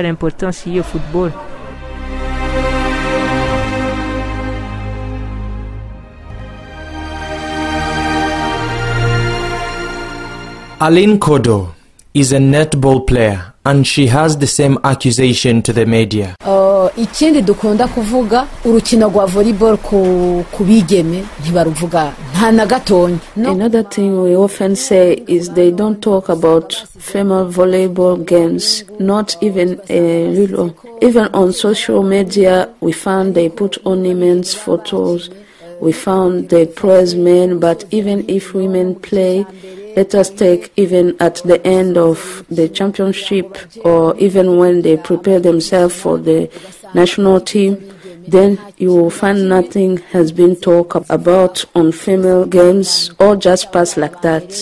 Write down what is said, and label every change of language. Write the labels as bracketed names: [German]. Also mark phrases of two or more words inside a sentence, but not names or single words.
[English] Aline Kodo is a netball player, and she has the same accusation to the media. [Rundi] Ikindi dukunda kuvuga urukino rwa volleyball ku bigeme ntibaruvuga nta na gatonya. [English] Another thing we often say is they don't talk about female volleyball games, not even a little. Even on social media, we found they put only men's photos. We found they praise men, but even if women play, let us take even at the end of the championship or even when they prepare themselves for the national team, then you will find nothing has been talked about on female games, or just pass like that.